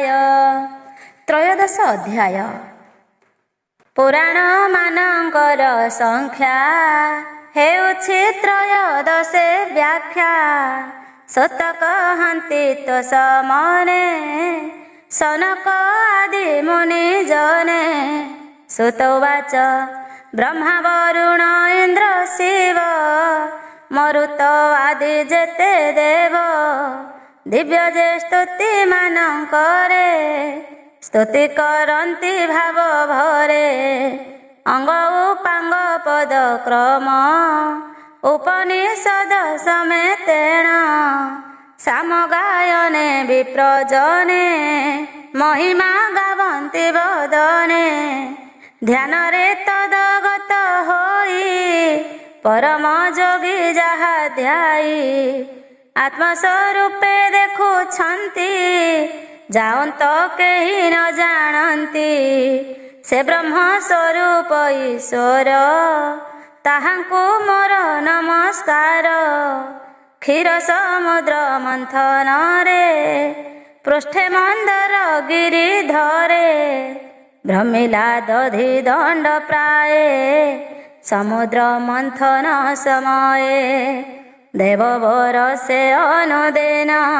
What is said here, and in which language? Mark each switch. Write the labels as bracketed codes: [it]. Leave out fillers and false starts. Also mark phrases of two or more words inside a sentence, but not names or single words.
[or] ତ୍ରୟୋଦଶ ଅଧ୍ୟାୟ ପୁରାଣ ମାନକର ସଂଖ୍ୟା ହେଉଛି ତ୍ରୟୋଦଶେ ବ୍ୟାଖ୍ୟା ସତ କହନ୍ତି ତୋ ସମନେ ସନକ ଆଦି ମୁନି ଜନେ ସୁତବାଚ ବ୍ରହ୍ମା ବରୁଣ ଇନ୍ଦ୍ର ଶିବ ମରୁତ ଆଦି ଜେତେ ଦେବ ଦିବ୍ୟ ଜେ ସ୍ତୁତି ମାନ କରେ ସ୍ତୁତି କରନ୍ତି ଭାବ ଭରେ ଅଙ୍ଗ ଉପାଙ୍ଗ ପଦ କ୍ରମ ଉପନିଷଦ ସମେତେଣ ସାମ ଗାୟନେ ବିପ୍ରଜନେ ମହିମା ଗାବନ୍ତି ବଦନେ ଧ୍ୟାନ ରେ ତଦଗତ ହୋଇ ପରମ ଜୋଗୀ ଯାହା ଧ୍ୟାଇ ଆତ୍ମସ୍ୱରୂପେ ଦେଖୁଛନ୍ତି ଯାଅନ୍ତ କେହି ନ ଜାଣନ୍ତି ସେ ବ୍ରହ୍ମ ସ୍ୱରୂପ ଈଶ୍ୱର ତାହାଙ୍କୁ ମୋର ନମସ୍କାର କ୍ଷୀର ସମୁଦ୍ର ମନ୍ଥନରେ ପୃଷ୍ଠେ ମନ୍ଦର ଗିରିଧରେ ଭ୍ରମିଲା ଦଧି ଦଣ୍ଡ ପ୍ରାୟେ ସମୁଦ୍ର ମନ୍ଥନ ସମୟେ ଦେବ ବରଷେ ଅନୁଦିନ